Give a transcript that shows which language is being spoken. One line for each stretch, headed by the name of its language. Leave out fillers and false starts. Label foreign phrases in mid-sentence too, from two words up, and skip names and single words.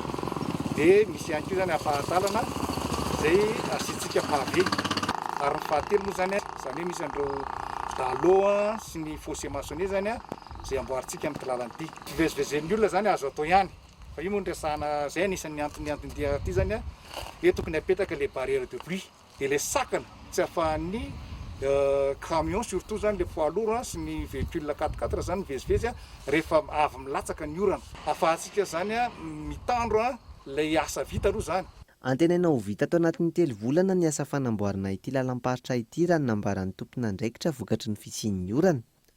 Malagasy: Dia misy ihany koa zany ampahatalana izay asitsika pavé. Ary ny fahatelo moa zany hoe misy andreo daloa sy ny
French: fossé maçonné
Malagasy: zany izay amboarintsika amin'ny lalana-ty. Fivezivezen'ny olona zany azo atao ihany. Fa io moa ndresahana zay anisan'ny antony ty zany hoe tokony apetaka
French: les barrières de pluie
Malagasy: dia le sakana tsy ahafahan'ny
French: camion surtout
Malagasy: zany
French: le poids lourd
Malagasy: sy ny véhicule 4x4 zany mivezivezy rehefa avy milatsaka ny orana. Ahafahantsika zany mitandro ilay asa vita aloha zany. Antenaina ho vita tao anatin'ny 3 volana ny asa fanamboarana ity lalam-paritra ity raha nambaran'ny tompona andraikitra vokatry ny fisian'ny orana.